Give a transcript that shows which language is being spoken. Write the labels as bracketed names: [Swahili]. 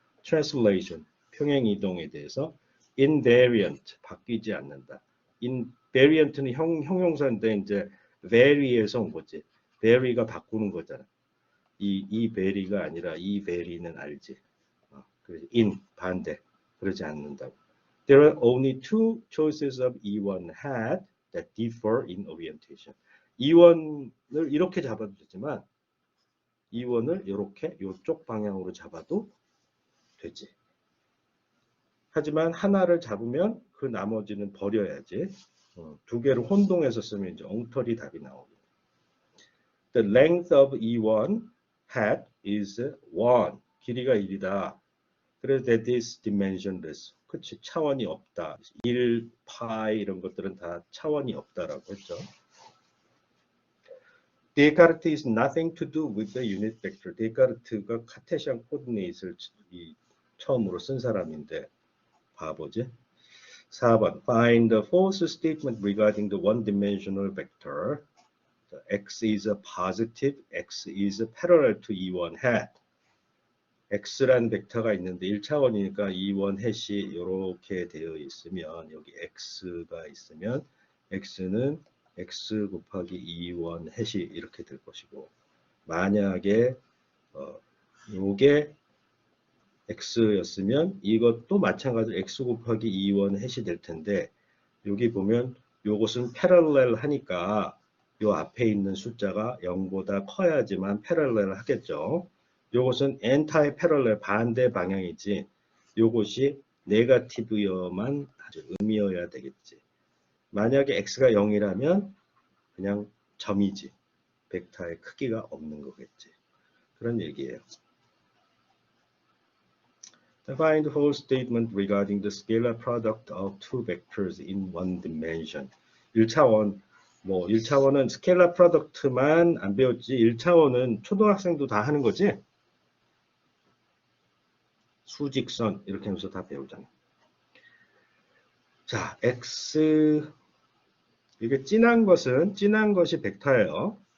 [Korean] Translation 평행 이동에 대해서 invariant 바뀌지 않는다. invariant는 형용사인데 이제 vary에서 온 거지. vary가 바꾸는 거잖아. 이 vary가 아니라 이 vary는 알지. in 반대 그러지 않는다고. [English] There are only two choices of E1 hat that differ in orientation. [Korean] E1을 이렇게 잡아도 되지만 E1을 이렇게 이쪽 방향으로 잡아도 되지. 하지만 하나를 잡으면 그 나머지는 버려야지. 두 개를 혼동해서 쓰면 이제 엉터리 답이 나오고. [English] The length of E1 hat is 1. [Korean] 길이가 1이다. 그래서 [English] that is dimensionless. [Korean] 그치, 차원이 없다. 1, 파이 이런 것들은 다 차원이 없다라고 했죠. [English] 데카르트 is nothing to do with the unit vector. [Korean] 데카르트가 카테시안 코디네이트를 처음으로 쓴 사람인데 바보지. [English] 4번. Find the false statement regarding the one-dimensional vector. X is a positive, X is parallel to E1 hat. [Korean] X란 벡터가 있는데 1차원이니까 E1 햇이 이렇게 되어 있으면 여기 X가 있으면 X는 X 곱하기 E1 햇이 이렇게 될 것이고 만약에 요게 x였으면 이것도 마찬가지로 x 곱하기 2원 해시 될 텐데 여기 보면 요것은 패럴렐 하니까 요 앞에 있는 숫자가 0보다 커야지만 패럴렐 하겠죠. 요것은 엔타이 패럴렐 반대 방향이지 요것이 네거티브여만 아주 음이어야 되겠지. 만약에 x가 0이라면 그냥 점이지. 벡터의 크기가 없는 거겠지. 그런 얘기예요. [English] Find the whole statement regarding the scalar product of two vectors in one dimension. [Korean] 1차원, 뭐 1차원은 스케일러 프로덕트만 안 배웠지 1차원은 초등학생도 다 하는 거지? 수직선 이렇게 하면서 다 배우잖아. 자, x 이게 진한 것이 벡터예요.